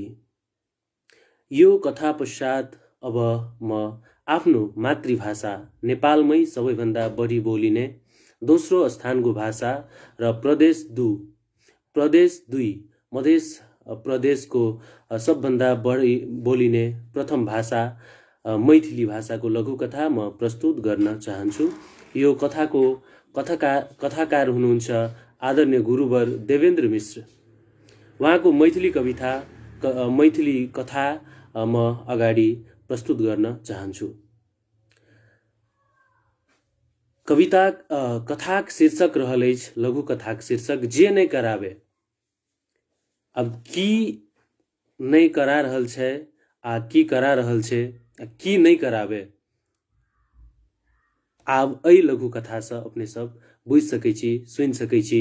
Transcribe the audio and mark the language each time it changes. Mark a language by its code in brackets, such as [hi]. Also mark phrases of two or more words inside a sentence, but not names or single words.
[ne] यो कथा पश्चात अब म आफ्नो मातृभाषा नेपालमै सबैभन्दा बढी बोलिने दोस्रो स्थानको भाषा र प्रदेश 2 मध्य प्रदेशको सबभन्दा बढी बोलिने प्रथम भाषा मैथिली भाषाको लघुकथा म प्रस्तुत गर्न चाहन्छु। यो कथाको कथाकार हुनुहुन्छ आदरणीय गुरुवर देवेन्द्र मिश्र। उहाँको मैथिली कथा म अगाडि प्रस्तुत गर्न चाहन्छु। [mai] कथाक शीर्षक रहलैछ, लघुकथाक शीर्षक जे नै करावे। अब की नहीं करा रहल छै आ की करा रहल छै आ की नहीं करावे, आब एहि लघुकथा से अपने सब बुझि सकै छी, सुनि सकै छी।